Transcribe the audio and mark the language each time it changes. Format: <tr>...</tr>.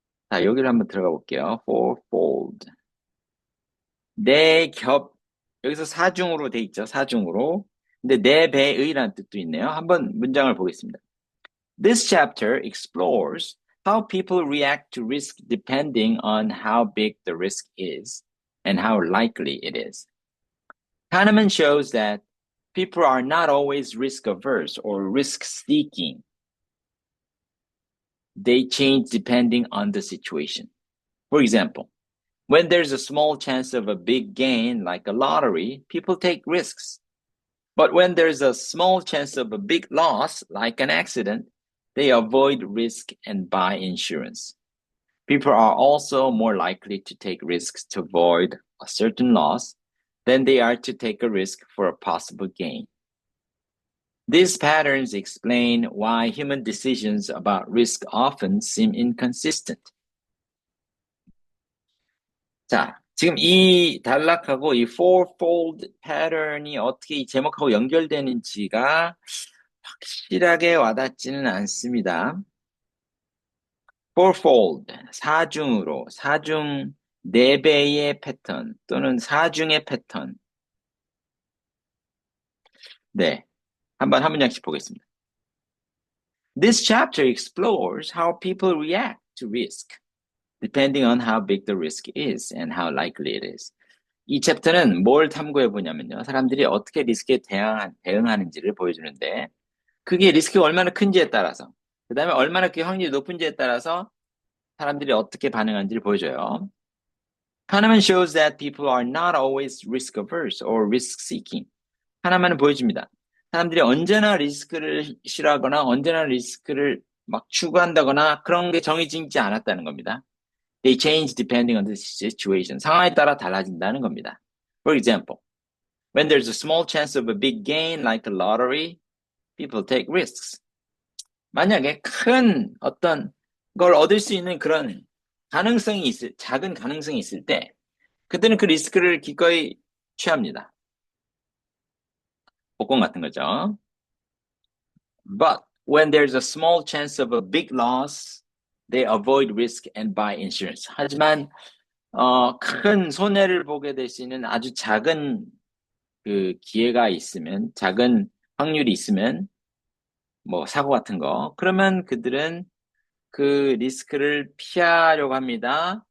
<ko>자, 여기를 한번 들어가 볼게요.</ko> <en>fourfold.</en> <ko>네 겹, 여기서 사중으로 돼 있죠. 사중으로. 근데 네 배의라는 뜻도 있네요. 한번 문장을 보겠습니다.</ko> <en>This chapter explores how people react to risk depending on how big the risk is and how likely it is. Kahneman shows that people are not always risk averse or risk seeking. They change depending on the situation. For example, when there's a small chance of a big gain, like a lottery, people take risks. But when there's a small chance of a big loss, like an accident, they avoid risk and buy insurance. People are also more likely to take risks to avoid a certain loss than they are to take a risk for a possible gain. These patterns explain why human decisions about risk often seem inconsistent.</en> <ko>자, 지금 이 단락하고 이 fourfold pattern이 어떻게 이 제목하고 연결되는지가 확실하게 와닿지는 않습니다. fourfold, 사중으로, 사중 4배의 패턴 또는 사중의 패턴. 네, 한번 한 문장씩 보겠습니다.</ko> <en>This chapter explores how people react to risk, depending on how big the risk is and how likely it is.</en> <ko>이 챕터는 뭘 탐구해 보냐면요. 사람들이 어떻게 리스크에 대응하는지를 보여주는데, 그게 리스크가 얼마나 큰지에 따라서, 그 다음에 얼마나 그 확률이 높은지에 따라서 사람들이 어떻게 반응하는지를 보여줘요.</ko> <en>하나만 shows that people are not always risk averse or risk seeking.</en> <ko>하나만은 보여줍니다. 사람들이 언제나 리스크를 싫어하거나 언제나 리스크를 막 추구한다거나 그런 게 정해지지 않았다는 겁니다.</ko> <en>They change depending on the situation.</en> <ko>상황에 따라 달라진다는 겁니다.</ko> <en>For example, when there's a small chance of a big gain like a lottery, people take risks.</en> <ko>만약에 큰 어떤 걸 얻을 수 있는 그런 작은 가능성이 있을 때, 그들은 그 리스크를 기꺼이 취합니다. 복권 같은 거죠.</ko> <en>But when there's a small chance of a big loss, they avoid risk and buy insurance.</en> <ko>하지만 큰 손해를 보게 될 수 있는 아주 작은 그 기회가 있으면, 작은 확률이 있으면, 뭐 사고 같은 거, 그러면 그들은 그 리스크를 피하려고 합니다.</ko>